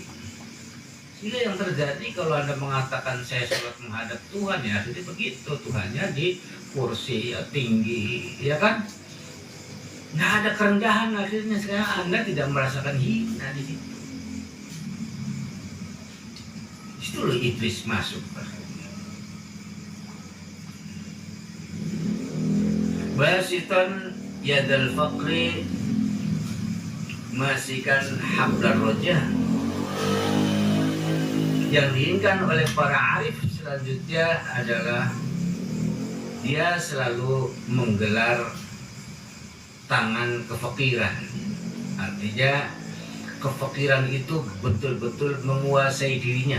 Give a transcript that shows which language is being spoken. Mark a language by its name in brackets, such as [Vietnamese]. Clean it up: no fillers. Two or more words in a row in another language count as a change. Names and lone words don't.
[Indonesian] Sehingga yang terjadi kalau Anda mengatakan saya sholat menghadap Tuhan, ya jadi begitu. Tuhannya di kursi ya, tinggi, ya kan? Nggak ada kerendahan akhirnya. Sekarang Anda tidak merasakan hina di situ. Itu loh iblis masuk. [Arabic] باسطا يد الفقر ماسكا حبل الرجاء. [Indonesian] Yang diinginkan oleh para arif selanjutnya adalah dia selalu menggelar tangan kefakiran. Artinya kefakiran itu betul-betul menguasai dirinya.